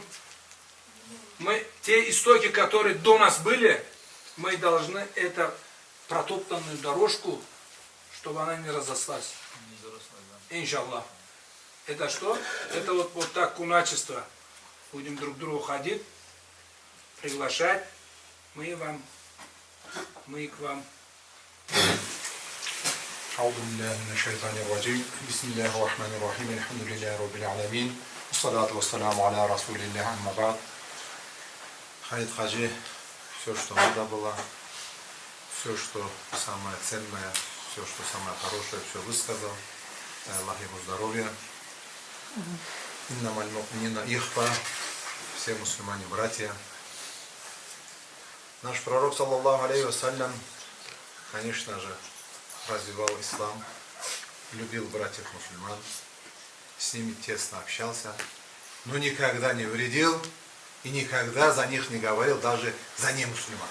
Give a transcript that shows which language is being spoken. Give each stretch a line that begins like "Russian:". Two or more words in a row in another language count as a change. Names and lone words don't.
Russian: Мы, те истоки, которые до нас были, мы должны эту протоптанную дорожку, чтобы она не разослась. Иншаллах. Это что? Это вот так куначество. Будем друг к другу ходить, приглашать. Мы к вам.
Arabic: أعوذ بالله من الشيطان الرجيم بسم الله الرحمن الرحيم الحمد لله رب العالمين والصلاة والسلام على رسول الله أما بعد.
Russian: Халид Хаджи, все, что надо было, все, что самое ценное, все, что самое хорошее, все высказал. Аллах ему здоровья.
Arabic: إنما المؤمنون إخوة,
Russian: все мусульмане братья. Наш пророк,
Arabic: صلى الله عليه وسلم,
Russian: конечно же, развивал ислам, любил братьев мусульман, с ними тесно общался, но никогда не вредил и никогда за них не говорил, даже за немусульман.